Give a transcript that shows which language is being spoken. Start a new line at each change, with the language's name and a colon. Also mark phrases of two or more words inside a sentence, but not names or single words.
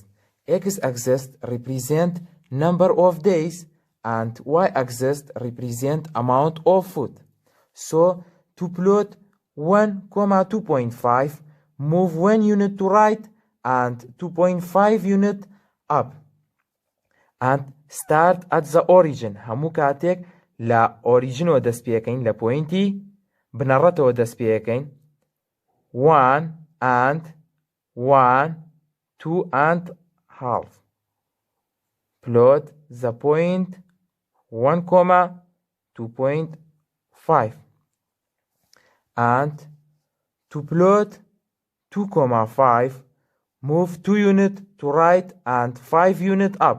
English: X-axis represent number of days and y-axis represent amount of food. So, to plot 1, 2.5, move 1 unit to right and 2.5 unit up. And start at the origin.
Central Kurdish: هەموو کاتێک لە ئۆریجینەوە دەست پێەکەین لە پۆینتی بنەڕەتەوە دەست پێەکەین
English: 1 and 1, 2 and half. Plot the point 1, 2.5 and to plot 2,5, move 2 unit to right and 5 unit up.